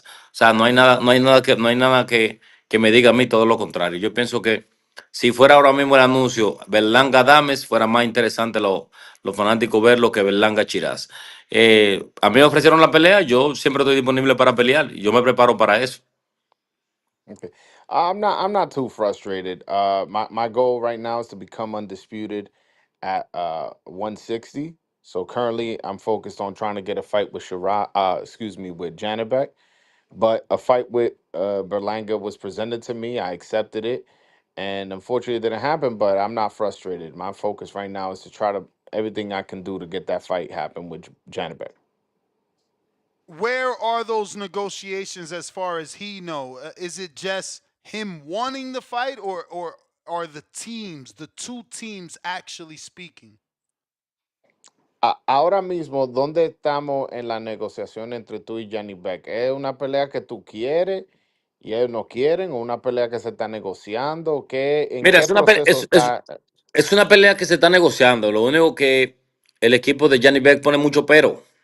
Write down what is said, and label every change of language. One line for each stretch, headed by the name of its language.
Spanish: O sea, no hay nada que me diga a mí todo lo contrario. Yo pienso que si fuera ahora mismo el anuncio Berlanga Adames, fuera más interesante los fanáticos verlo que Berlanga Chiraz. A mí me ofrecieron la pelea, yo siempre estoy disponible para pelear, yo me preparo para eso.
English: Okay. I'm not too frustrated. My goal right now is to become undisputed at 160. So currently I'm focused on trying to get a fight with with Janabek. But a fight with Berlanga was presented to me. I accepted it. And unfortunately it didn't happen, but I'm not frustrated. My focus right now is to try to everything I can do to get that fight happen with Janabek. Where are those negotiations as far as he know? Is it just him wanting the fight, or are the two teams actually speaking?
Spanish: Ahora mismo, ¿dónde estamos en la negociación entre tú y Johnny Beck? ¿Es una pelea que tú quieres y ellos no quieren, o una pelea que se está negociando? ¿En Mira, qué proceso está? es una pelea que se está negociando. Lo único que el equipo de Johnny Beck pone mucho pero.